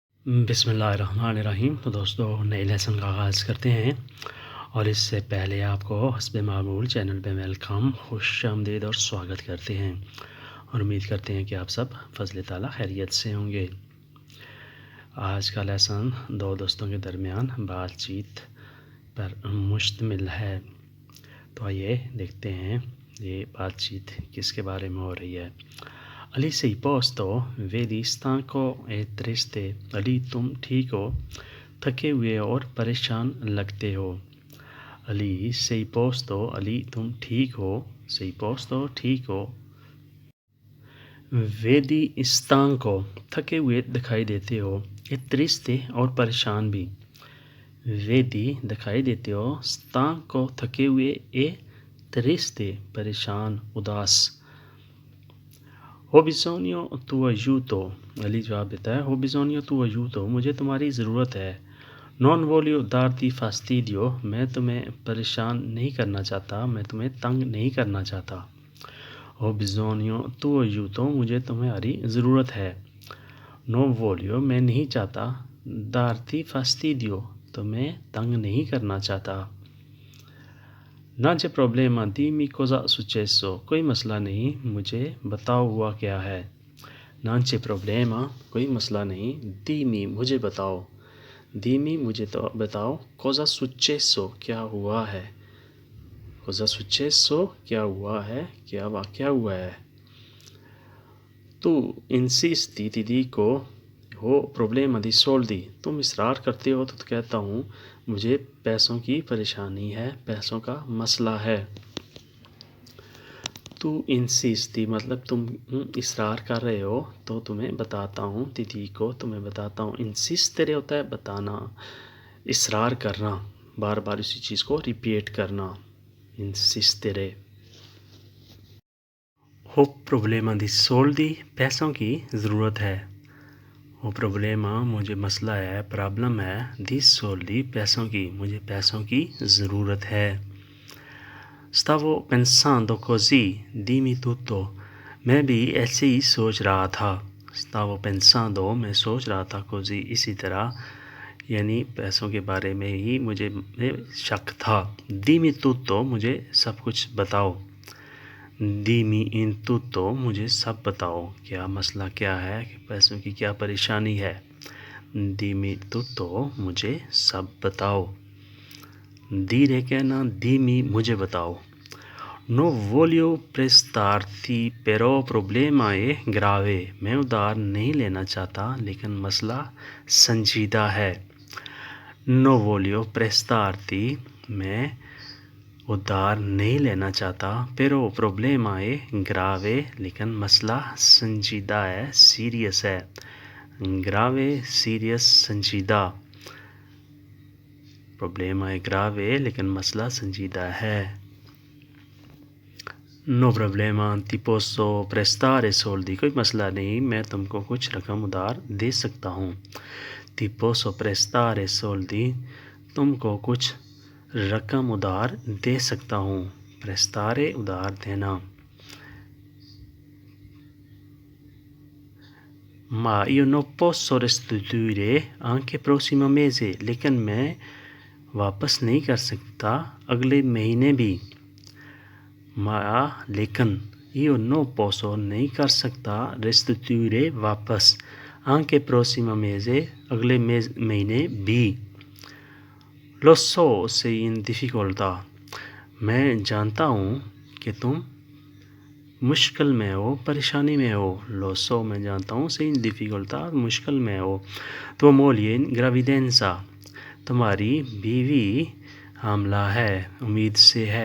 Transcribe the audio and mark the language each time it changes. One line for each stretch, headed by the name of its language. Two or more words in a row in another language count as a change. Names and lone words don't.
Urdu: بسم اللہ الرحمن الرحیم۔ تو دوستوں نئے لیسن کا آغاز کرتے ہیں اور اس سے پہلے آپ کو حسب معمول چینل پہ ویلکم، خوش آمدید اور سواگت کرتے ہیں اور امید کرتے ہیں کہ آپ سب فضل تعالیٰ خیریت سے ہوں گے. آج کا لیسن دو دوستوں کے درمیان بات چیت پر مشتمل ہے. تو آئیے دیکھتے ہیں یہ بات چیت کس کے بارے میں ہو رہی ہے.
Italian: अली sei posto, vedi stanco e triste।
Urdu: علی تم ٹھیک ہو، تھکے ہوئے اور پریشان لگتے ہو.
Italian: अली sei posto,
Urdu: علی تم ٹھیک ہو,
Italian: sei posto
Urdu: ٹھیک ہو.
Italian: vedi stanco,
Urdu: تھکے ہوئے دکھائی دیتے ہو,
Italian: e triste
Urdu: اور پریشان بھی. ویدی دکھائی دیتے ہو، stanco تھکے ہوئے,
Italian: e triste
Urdu: پریشان اداس.
Italian: हो bisogno tuo aiuto,
Urdu: علی جواب دیتا ہے,
Italian: ho bisogno tuo aiuto,
Urdu: مجھے تمہاری ضرورت ہے.
Italian: non voglio darti fastidio,
Urdu: میں تمہیں پریشان نہیں کرنا چاہتا، میں تمہیں تنگ نہیں کرنا چاہتا.
Italian: हो bisogno tuo aiuto,
Urdu: مجھے تمہاری ضرورت ہے.
Italian: non voglio,
Urdu: میں نہیں چاہتا,
Italian: darti fastidio,
Urdu: تمہیں تنگ نہیں کرنا چاہتا.
Italian: ना c'è problema, dimmi cosa successo,
Urdu: کوئی مسئلہ نہیں، مجھے بتاؤ ہوا کیا ہے.
Italian: ना c'è problema,
Urdu: کوئی مسئلہ نہیں، dimmi مجھے بتاؤ، dimmi مجھے تو بتاؤ,
Italian: cosa successo
Urdu: کیا ہوا ہے,
Italian: cosa successo
Urdu: کیا ہوا ہے، کیا واقعہ ہوا ہے.
Italian: तू insisti ti dico हो problema di soldi,
Urdu: تم اصرار کرتے ہو تو کہتا ہوں مجھے پیسوں کی پریشانی ہے، پیسوں کا مسئلہ ہے.
Italian: tu insisti
Urdu: مطلب تم اصرار کر رہے ہو تو تمہیں بتاتا ہوں، دیدی کو تمہیں بتاتا ہوں. انسسٹیرے ہوتا ہے بتانا، اصرار کرنا، بار بار اسی چیز کو ریپیٹ کرنا، انسسٹیرے.
Italian: ho problema di soldi,
Urdu: پیسوں کی ضرورت ہے.
Italian: ho problema
Urdu: مجھے مسئلہ ہے، پرابلم ہے,
Italian: di soldi
Urdu: پیسوں کی، مجھے پیسوں کی ضرورت ہے.
Italian: Stavo pensando così, dimmi tutto,
Urdu: میں بھی ایسے ہی سوچ رہا تھا.
Italian: Stavo pensando,
Urdu: میں سوچ رہا تھا، così اسی طرح، یعنی پیسوں کے بارے میں ہی مجھے شک تھا.
Italian: Dimmi tutto,
Urdu: مجھے سب کچھ بتاؤ.
Italian: Dimmi in tutto,
Urdu: مجھے سب بتاؤ، کیا مسئلہ کیا ہے، پیسوں کی کیا پریشانی ہے.
Italian: Dimmi tutto,
Urdu: مجھے سب بتاؤ. dire کہنا، dimmi مجھے بتاؤ.
Italian: No voglio prestarti però problema è grave,
Urdu: میں ادھار نہیں لینا چاہتا لیکن مسئلہ سنجیدہ ہے.
Italian: No voglio prestarti,
Urdu: میں ادھار نہیں لینا چاہتا,
Italian: pero problema è grave,
Urdu: لیکن مسئلہ سنجیدہ ہے، سیریس ہے. grave سیریس، سنجیدہ.
Italian: problema è grave,
Urdu: لیکن مسئلہ سنجیدہ ہے.
Italian: No problema, ti posso prestare soldi,
Urdu: کوئی مسئلہ نہیں، میں تم کو کچھ رقم ادھار دے سکتا ہوں.
Italian: Ti posso prestare soldi,
Urdu: تم کو کچھ رقم ادھار دے سکتا ہوں.
Italian: prestare
Urdu: ادھار دینا.
Italian: Ma io non posso restituire anche prossimo mese,
Urdu: لیکن میں واپس نہیں کر سکتا اگلے مہینے بھی. مایا لیکن,
Italian: io non posso
Urdu: نہیں کر سکتا، restituire واپس,
Italian: anche prossimo mese
Urdu: اگلے مہینے بھی.
Italian: Lo so sei in difficoltà,
Urdu: میں جانتا ہوں کہ تم مشکل میں ہو، پریشانی میں ہو.
Italian: Lo so
Urdu: میں جانتا ہوں,
Italian: sei in difficoltà
Urdu: مشکل میں ہو.
Italian: tua moglie in gravidanza,
Urdu: تمہاری بیوی حاملہ ہے، امید سے ہے.